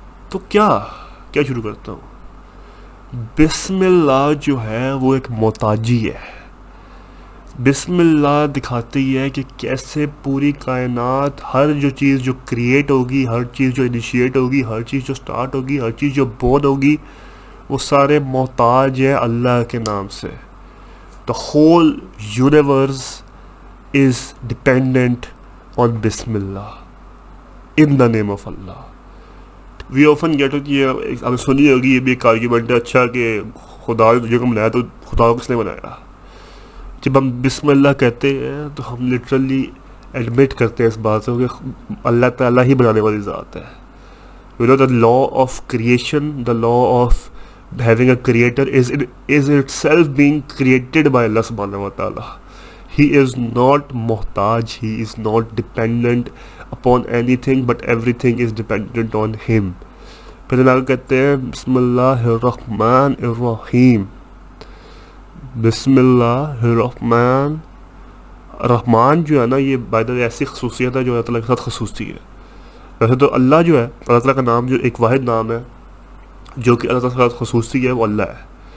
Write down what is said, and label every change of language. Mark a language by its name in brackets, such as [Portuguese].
[Urdu] تو کیا شروع کرتا ہوں؟ بسم اللہ جو ہے وہ ایک محتاجی ہے. بسم اللہ دکھاتی ہے کہ کیسے پوری کائنات، ہر جو چیز جو کریٹ ہوگی، ہر چیز جو انیشیٹ ہوگی، ہر چیز جو سٹارٹ ہوگی، ہر چیز جو بورن ہوگی، وہ سارے محتاج ہیں اللہ کے نام سے. [English] The whole universe is dependent on Bismillah, in the name of Allah. We often get it, [Urdu] یہ آپ نے سنی ہوگی، یہ بھی ایک آرگیومنٹ ہے، اچھا کہ خدا نے جو بنایا تو خدا کو کس نے بنایا؟ جب ہم بسم اللہ کہتے ہیں تو ہم لٹرلی ایڈمٹ کرتے ہیں اس بات کو کہ اللہ تعالیٰ ہی بنانے والی ذات ہے. [English] You know, the law of creation, the law of having a creator is itself being created by Allah subhanahu wa ta'ala. He is not muhtaj, he is not dependent upon anything, but everything is dependent on him. [Urdu] پھر اللہ کہتے ہیں بسم اللہ الرحمن الرحیم. بسم اللہ الرحمن، رحمان جو ہے نا، یہ بائی دا وے ایسی خصوصیت ہے جو اللہ تعالیٰ کے ساتھ خصوصی ہے. ویسے تو اللہ جو ہے، اللہ تعالیٰ کا نام جو ایک واحد نام ہے جو کہ اللہ تعالیٰ کے ساتھ خصوصی ہے، وہ اللہ ہے.